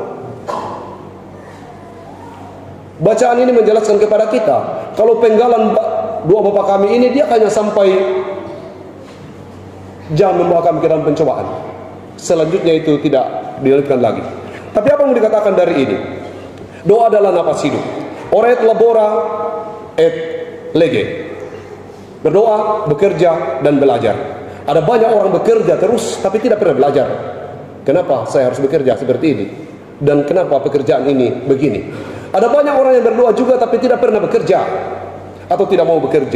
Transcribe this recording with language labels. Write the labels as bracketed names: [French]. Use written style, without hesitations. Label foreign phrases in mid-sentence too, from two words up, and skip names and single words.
[Indonesian] Bacaan ini menjelaskan kepada kita, kalau penggalan doa Bapa kami ini, dia hanya sampai jangan membawa kami ke dalam pencobaan. Selanjutnya itu tidak dilanjutkan lagi. Tapi apa yang dikatakan dari ini? Doa adalah napas hidup. [Latin] Oret labora et lege. [Indonesian] Berdoa, bekerja, dan belajar. Ada banyak orang bekerja terus tapi tidak pernah belajar. Kenapa saya harus bekerja seperti ini? Dan kenapa pekerjaan ini begini? Ada banyak orang yang berdoa juga tapi tidak pernah bekerja atau tidak mau bekerja.